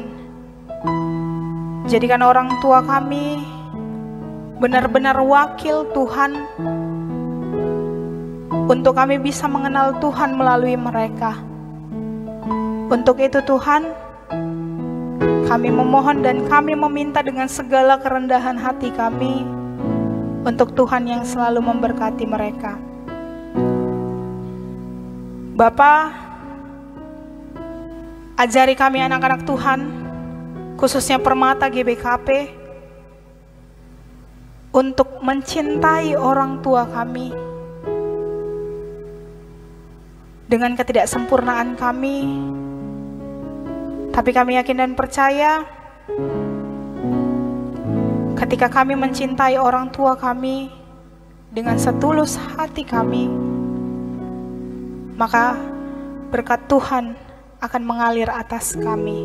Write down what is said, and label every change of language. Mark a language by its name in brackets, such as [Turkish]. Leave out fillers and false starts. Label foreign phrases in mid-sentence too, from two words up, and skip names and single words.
[Indonesian] Jadikan orang tua kami benar-benar wakil Tuhan, untuk kami bisa mengenal Tuhan melalui mereka. Untuk itu Tuhan, kami memohon dan kami meminta dengan segala kerendahan hati kami, untuk Tuhan yang selalu memberkati mereka. Bapa, ajari kami anak-anak Tuhan, khususnya Permata GBKP, untuk mencintai orang tua kami dengan ketidaksempurnaan kami. Tapi kami yakin dan percaya, ketika kami mencintai orang tua kami dengan setulus hati kami, maka berkat Tuhan akan mengalir atas kami.